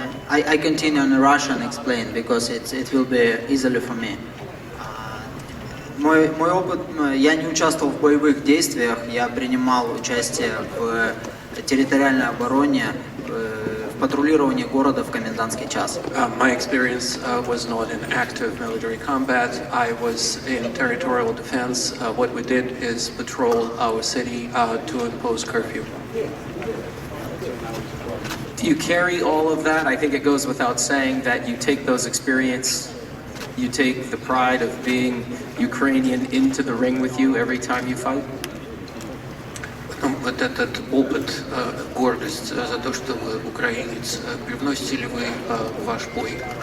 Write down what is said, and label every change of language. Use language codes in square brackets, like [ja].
[en] I continue in Russian and explain, because it will be easily for me. [ru] Мой опыт, я не участвовал в боевых действиях, я принимал участие в территориальной обороне, в патрулировании города в комендантский час. [en] My experience was not in active military combat. I was in territorial defense. What we did is patrol our city to impose curfew. Do you carry all of that? I think it goes without saying that you take those experience, you take the pride of being Ukrainian into the ring with you every time you fight? [ru] Вот этот опыт, гордость за то, что вы украинец, привносите ли вы в ваш бой?